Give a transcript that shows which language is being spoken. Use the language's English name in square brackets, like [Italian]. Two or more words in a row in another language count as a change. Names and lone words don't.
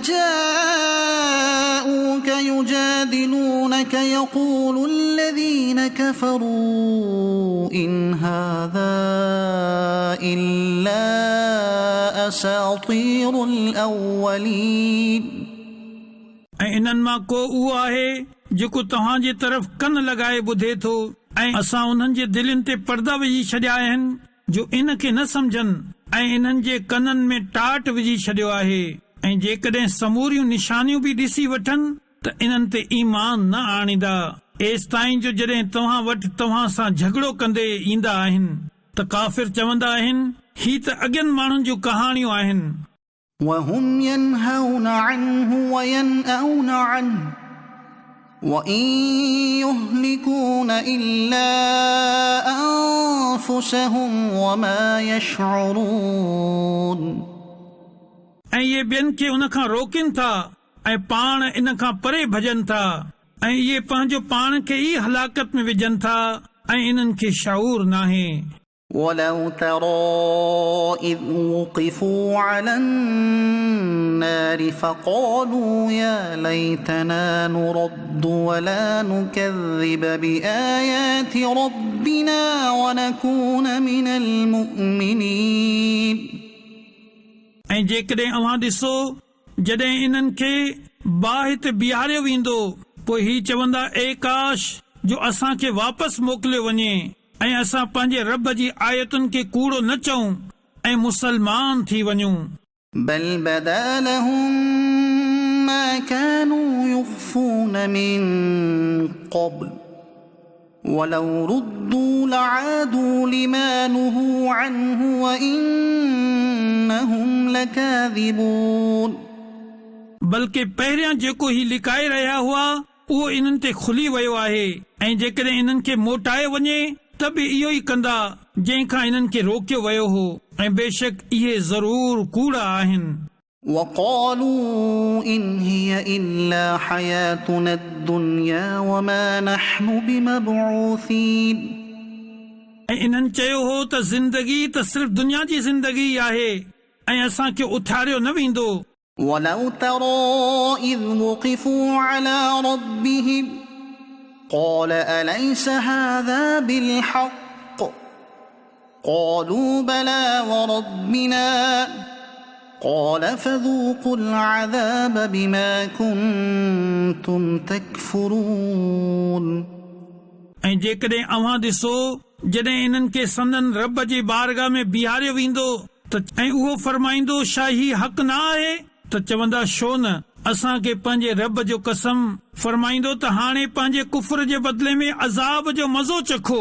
[Arabic] جاءوك يجادلونك يقول الذين كفروا إن هذا إلا أساطير الأولين. [Sindhi] ऐं इन्हनि मां को उहो आहे जेको तव्हांजे तरफ़ कन लॻाए ॿुधे थो ऐं असां उन्हनि जे दिलनि ते पर्दा विझी छॾिया आहिनि जो इन खे न सम्झनि ऐं इन्हनि जे कननि में टाट विझी छॾियो आहे. ऐं जेकॾहिं समूरियूं निशानियूं बि ॾिसी वठनि त इन्हनि ते ईमान न आणींदा एसि ताईं जो जॾहिं तव्हां वटि तव्हां सां झगड़ो कंदे ईंदा आहिनि त काफ़िर चवंदा आहिनि, ही त अॻियनि माण्हुनि जूं कहाणियूं आहिनि. [Arabic] وهم ينهون عنه وينأون عنه وإن يهلكون إلا أنفسهم وما يشعرون. [Sindhi] ऐं इहे ॿियनि खे उन खां रोकनि था ऐं पाण इन खां परे भॼनि था ऐं इहे पंहिंजो पाण खे ई हलाकत में विझनि था ऐं इन्हनि खे शऊर नाहे. [Arabic] ولو ترى إذ وقفوا على النار فقالوا يا ليتنا نرد ولا نكذب بآيات ربنا ونكون من المؤمنين. [Sindhi] ऐं जेकॾहिं अव्हां ॾिसो जॾहिं इन्हनि खे बाहि ते बीहारियो वेंदो, पोइ ही चवंदा, ए काश जो असांखे वापसि मोकिलियो वञे ऐं असां पंहिंजे रब जी आयतुनि खे कूड़ो न चऊं ऐं मुसलमान थी वञूं. [Arabic] بل بدا لهم ما كانوا يخفون من قبل ولو ردوا لعادوا لما نهوا عنه وإنهم لكاذبون. [Sindhi] बल्कि पहिरियां जेको ही लिकाए रहिया हुआ उहो इन्हनि ते खुली वियो आहे ऐं जेकॾहिं इन्हनि खे मोटाए वञे त बि इहो ई कंदा जंहिंखां इन्हनि खे रोकियो वियो हो ऐं बेशक इहे ज़रूर कूड़ा आहिनि. [Arabic] وقالوا إن هي إلا حياتنا الدنيا وما نحن بمبعوثين. [Sindhi] ऐं इन्हनि चयो हो त ज़िंदगी त सिर्फ़ दुनिया जी ज़िंदगी आहे ऐं असांखे उथारियो न वेंदो. [Arabic] ولو ترى إذ وقفوا على ربهم قال أليس هذا بالحق قالوا بلى وربنا قال فذوقوا العذاب بما كنتم تكفرون [Sindhi] ऐं जेकॾहिं अव्हां ॾिसो जॾहिं इन्हनि खे संदन रब जे बारगाह में बीहारियो वेंदो त ऐं उहो फरमाईंदो छा ही हक़ न आहे त चवंदा छो न असांखे पंहिंजे रब जो कसम फरमाईंदो त हाणे पंहिंजे कुफर जे बदिले में अज़ाब जो मज़ो चखो